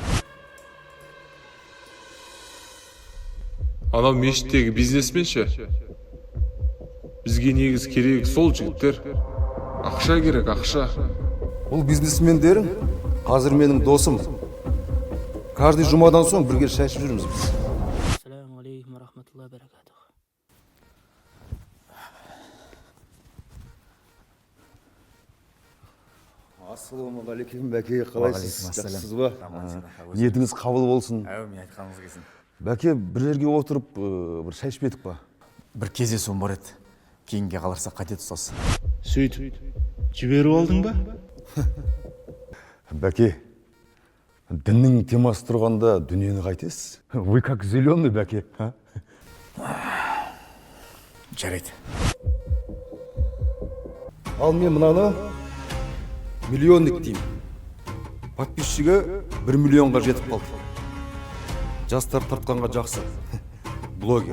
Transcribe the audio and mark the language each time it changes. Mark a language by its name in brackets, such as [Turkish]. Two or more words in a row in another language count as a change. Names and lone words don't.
[Kazakh] Анау мешіттегі бизнесмен ше? Бізге негіз керек сол жігіттер. Ақша керек, ақша. Бұл бизнесмендерің қазір менің досым. Каждый жұмадан соң бірге шай ішіп жүрміз біз. [Arabic] السلام عليكم ورحمة الله وبركاته. [Kazakh] Ассалаумағалейкум бәке, қалайсыз? Жақсысыз ба? Ниетіңіз қабыл болсын. Әумин, айтқаныңыз келсін. Бәке, бір жерге отырып, бір шай ішпедік па? Бір кездесуім бар еді. Кейінге қаларса қате тұсасы. Сөйтіп, жіберіп алдың ба? Бәке, діннің темасы тұрғанда дүниені қайтесіз? [Russian] Вы как зеленый, [Kazakh] бәке. Жарайды. Ал мен мынаны миллионник деймін. Подписчигі 1 миллионға жетіп қалды. Жастар тартқанға жақсы. Блогер.